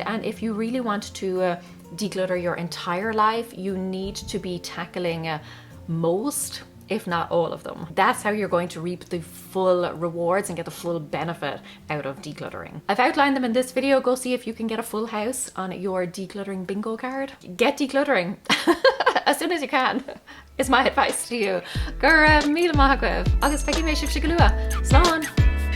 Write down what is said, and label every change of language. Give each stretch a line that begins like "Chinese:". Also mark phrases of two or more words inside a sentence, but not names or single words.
English: And if you really want to declutter your entire life, you need to be tackling most, if not all of them. That's how you're going to reap the full rewards and get the full benefit out of decluttering. I've outlined them in this video. Go see if you can get a full house on your decluttering bingo card. Get decluttering as soon as you can, is my advice to you.
Irish: Gur míle maith agaibh, agus feicim mé sibh go luath. Slán!